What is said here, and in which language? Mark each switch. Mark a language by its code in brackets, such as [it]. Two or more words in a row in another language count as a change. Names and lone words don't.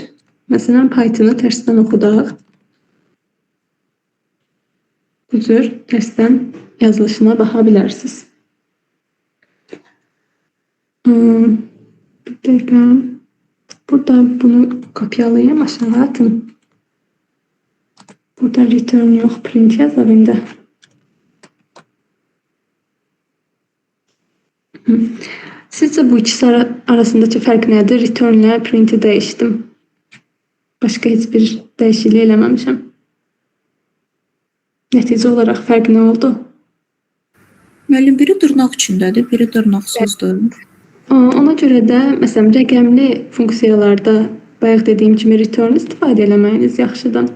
[az] Məsələn, Python-u tərsdən oxudaq. Bu cür tərsdən yazılışına baxa bilərsiniz. Bir dəqiqə. Burada bunu kopyalayayım, aşağı atın. Burada return yok, print yazayım da. [tr] Sizce bu ikisi arasındaki fark nedir? Return ile print'i değiştim. Başka hiçbir değişikliği eləməmişəm. [az] Nəticə olaraq fərq nə oldu? Müəllim, biri dırnaq içindədir, biri dırnaqsızdır. Ona görə də məsələn rəqəmli funksiyalarda bayaq dediyim kimi return istifadə eləməyiniz yaxşıdır.